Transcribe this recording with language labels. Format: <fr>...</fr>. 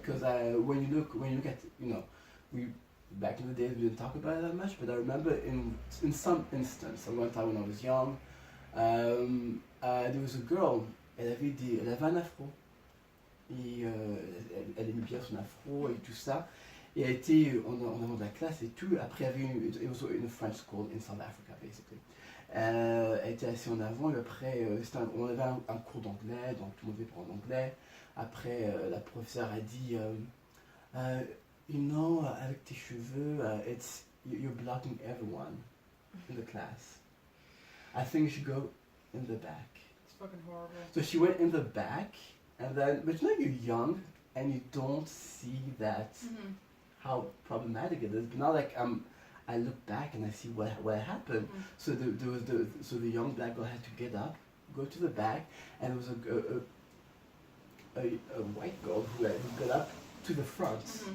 <en>Because when you look at, we back in the days we didn't talk about it that much, but I remember in some instance, one time when I was young, there was a girl,</en> <fr>elle avait un afro, et elle aimait bien son afro et tout</fr> <en>ça, et elle était en avant de la classe et tout.</en> <fr>Après, il y avait</fr> <en>it was in a French school in South Africa, basically.</en> <fr>Elle était assise en avant, et après, on avait un cours d'anglais, donc tout le monde était en anglais. Après, la professeure a dit, avec tes cheveux,</fr> <en>you're blocking everyone in the class. I think you should go in the back. It's fucking horrible. So she went in the back, and then, but you're young, and you don't see that, how problematic it is. But now, like, I look back and I see what happened. So the young black girl had to get up, go to the back, and it was a white girl who got up to the front.</en>